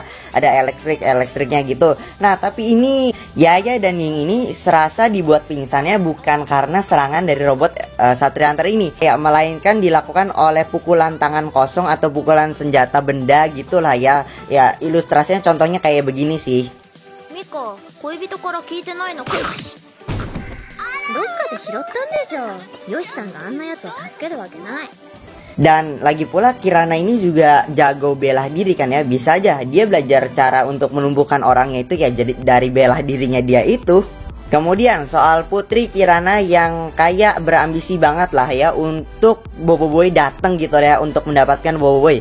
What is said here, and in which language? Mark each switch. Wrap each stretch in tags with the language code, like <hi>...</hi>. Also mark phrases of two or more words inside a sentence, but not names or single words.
<id>Ada elektriknya gitu. Nah, tapi ini Yaya dan Ying ini serasa dibuat pingsannya bukan karena serangan dari robot Satriantar ini, ya, melainkan dilakukan oleh pukulan tangan kosong atau pukulan senjata benda gitulah ya. Ya, ilustrasinya contohnya kayak begini sih.</id> <ja>Miko, 恋人から聞いてないのかし。どっかで拾ったんでしょ。ヨシさんがあんなやつを助けるわけない。</ja> <id>Dan lagi pula Kirana ini juga jago bela diri kan ya. Bisa aja dia belajar cara untuk melumpuhkan orangnya itu ya jadi dari bela dirinya dia itu. Kemudian soal Putri Kirana yang kayak berambisi banget lah ya untuk Boboiboy datang gitu ya, untuk mendapatkan Boboiboy.</id>